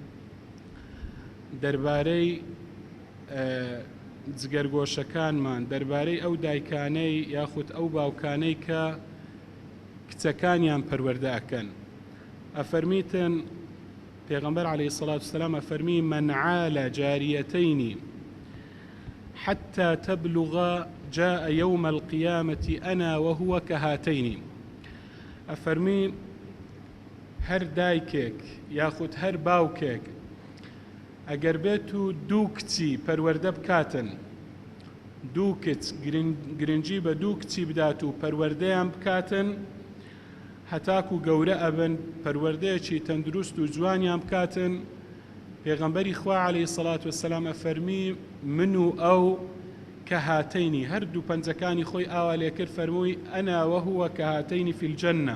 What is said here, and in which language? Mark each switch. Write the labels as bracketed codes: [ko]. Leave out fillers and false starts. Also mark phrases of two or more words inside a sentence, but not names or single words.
[ckb] دەربارەی جگەرگۆشەکانمان، دەربارەی ئەو دایکانەی یاخود ئەو باوکانەی کە کچەکانیان پەروەردە ئەکەن ئەفەرمیتن پێغەمبەر [ar] عەلەیهی سەڵات وەسسەلام [ckb] ئەفەرمی: [ar] من عال جاريتين حتى تبلغ جاء يوم القيامة أنا وهو كهاتين. [ckb] ئەفەرمی هەر دایکێک یاخود هەر باوکێک ئەگەر بێت و دوو کچی پەروەردە بکاتن، دوو کچ گرنگی بە دوو کچی بدات و پەروەردەیان بکاتن هەتاکو گەورە ئەبن، پەروەردەیەکی تەندروست و جوانیان بکاتن، پێغەمبەری خوا [ar] عەلەیهی سەڵات وەسسەلام [ckb] ئەفەرمی من و ئەو کە هاتەینی، هەردوو پەنجەکانی خۆی ئاوا لێکرد، فەرمووی [ar] ئەنا وەهوە کە هاتەینی فی الجەنە.